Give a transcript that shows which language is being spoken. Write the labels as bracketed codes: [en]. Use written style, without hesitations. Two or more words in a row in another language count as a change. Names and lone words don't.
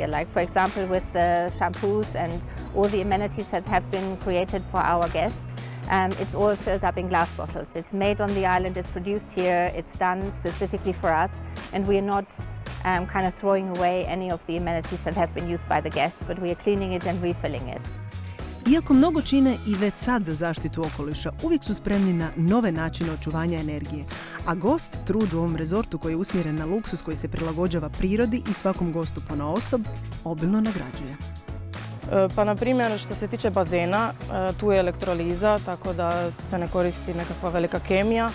[en] Like, for example, with the shampoos and all the amenities that have been created for our guests, it's all filled up in glass bottles. It's made on the island, it's produced here, it's done specifically for us, and we are not kind of throwing away any of the amenities that have been used by the guests, but we are cleaning it and refilling it. [hr] Iako mnogo čine i već sad za zaštitu okoliša, uvijek su spremni na nove načine očuvanja energije. A gost trud u ovom rezortu koji je usmjeren na luksus koji se prilagođava prirodi i svakom gostu ponaosob, obilno nagrađuje. Pa na primjer što se tiče bazena, tu je elektroliza, tako da se ne koristi nekakva velika kemija.